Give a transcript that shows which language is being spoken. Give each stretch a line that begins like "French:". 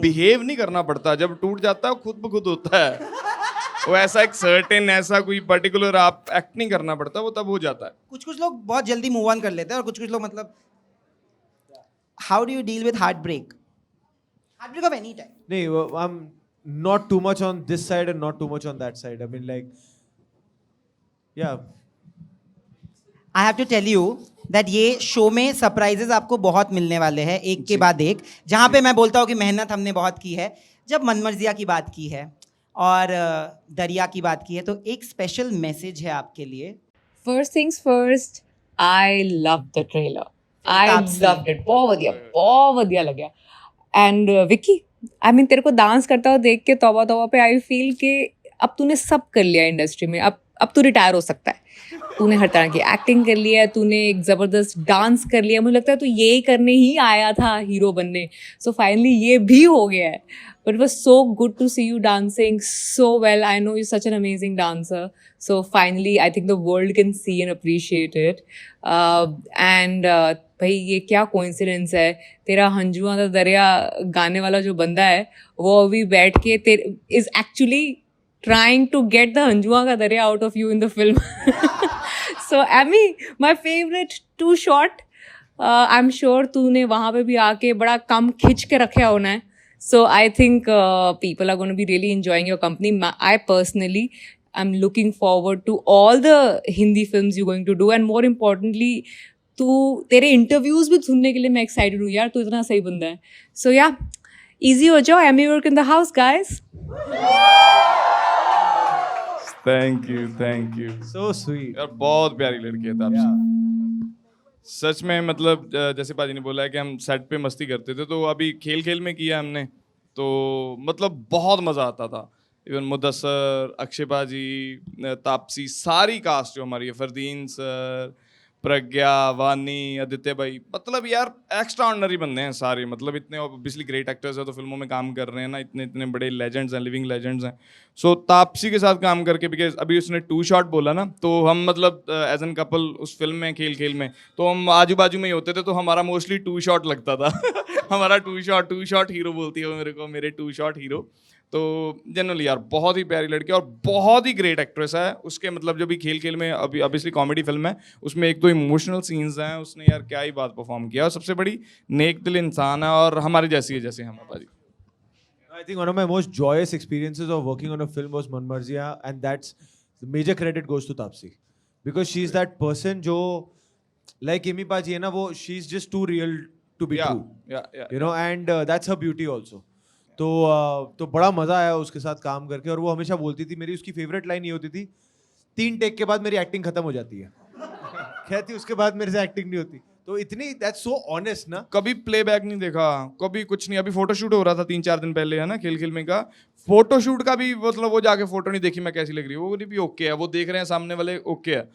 Hindi: Behave नहीं करना पड़ता, जब टूट जाता है वो खुद ब खुद होता है। वो ऐसा एक सर्टेन, ऐसा कोई पर्टिकुलर आप एक्ट नहीं करना पड़ता, वो तब हो जाता है। कुछ कुछ लोग बहुत जल्दी मूव ऑन कर लेते हैं और कुछ कुछ लोग मतलब
English: How do you deal with heartbreak of any time? नहीं, I'm not too much on this side and not too much on that side. I mean, like, yeah. I have to tell you that
Hindi: ये show में surprises आपको बहुत मिलने वाले हैं, एक के बाद एक। जहाँ पे मैं बोलता हूँ कि मेहनत हमने बहुत की है, जब मनमर्जिया की बात की है और दरिया की बात की है, तो एक स्पेशल मैसेज है आपके लिए।
English: First things first, I loved the trailer. I
Hindi: Taapsee.
English: loved it.
Hindi: बहुत बढ़िया लगा। And विक्की, I mean तेरे को डांस करता हुआ देख के तौबा तौबा पे आई फील कि अब तूने सब कर लिया इंडस्ट्री में, अब तू रिटायर हो सकता है। तूने हर तरह की एक्टिंग कर लिया है, तूने एक ज़बरदस्त डांस कर लिया, मुझे लगता है तू यही करने ही आया था, हीरो बनने। सो फाइनली ये भी हो गया है।
English: But it was so good to see you dancing so well. I know you're such an amazing dancer. So finally, I think the world can see and appreciate it.
Hindi: भाई ये क्या coincidence है, तेरा हंजुआ दा दरिया गाने वाला जो बंदा है वो अभी बैठ के
English: is actually trying to get the हंजुआ का दरिया out of you in the film. So Amy, my favorite two shot. I'm sure
Hindi: तूने वहाँ पे भी आके बड़ा कम खिंच के रखा होना है.
English: So I think people are going to be really enjoying your company. I personally am looking forward to all the Hindi films you're going to do, and more importantly, तेरे interviews
Hindi: भी सुनने के लिए मैं
English: excited
Hindi: हूँ यार, तू इतना सही बंदा है.
English: So yeah, easy
Hindi: हो जाओ,
English: Amy work in the house, guys. Thank you. So sweet.
Hindi: यार बहुत प्यारी लड़की है तापसी। सच में मतलब जैसे पाजी ने बोला है कि हम सेट पे मस्ती करते थे, तो अभी खेल खेल में किया हमने, तो मतलब बहुत मज़ा आता था। इवन मुदस्सर, अक्षय पाजी, तापसी, सारी कास्ट जो हमारी है, फरदीन सर, प्रज्ञा, वानी, आदित्य भाई, मतलब यार एक्स्ट्रा ऑर्डिनरी बंदे हैं सारे, मतलब इतने ऑब्वियसली ग्रेट एक्टर्स हैं, तो फिल्मों में काम कर रहे हैं ना, इतने इतने बड़े लेजेंड्स हैं, लिविंग लेजेंड्स हैं। सो तापसी के साथ काम करके, बिकॉज अभी उसने 2 शॉट बोला ना, तो हम मतलब
English: as an couple
Hindi: उस फिल्म में खेल खेल में तो हम आजू बाजू में ही होते थे, तो हमारा मोस्टली 2 शॉट लगता था। हमारा 2 शॉट हीरो बोलती है मेरे को, मेरे 2 शॉट हीरो। तो जनरली यार बहुत ही प्यारी लड़की और बहुत ही ग्रेट एक्ट्रेस है। उसके मतलब जो भी खेल खेल में अभी ऑब्वियसली कॉमेडी फिल्म है, उसमें 1-2 इमोशनल सीन्स हैं, उसने यार क्या ही बात परफॉर्म किया, और सबसे बड़ी नेक दिल इंसान है और हमारे जैसी है जैसे हम पाजी।
English: I think one of my most joyous experiences of working on a film was Manmarzia, and that's the major credit goes to Taapsee, because she's that person जो like Amy Paji
Hindi: है ना, वो
English: she's just too real to be true, you know, and that's her beauty also.
Hindi: तो बड़ा मजा आया उसके साथ काम करके, और वो हमेशा बोलती थी, मेरी उसकी फेवरेट लाइन ये होती थी, 3 टेक के बाद मेरी एक्टिंग खत्म हो जाती है। कहती उसके बाद मेरे से एक्टिंग नहीं होती, तो इतनी
English: that's so honest
Hindi: ना। कभी प्लेबैक नहीं देखा, कभी कुछ नहीं। अभी फोटोशूट हो रहा था 3-4 दिन पहले, है ना, खेल खेल में का फोटोशूट का भी, मतलब वो जाके फोटो नहीं देखी मैं कैसी लग रही है, वो भी ओके है, वो देख रहे हैं सामने वाले ओके है।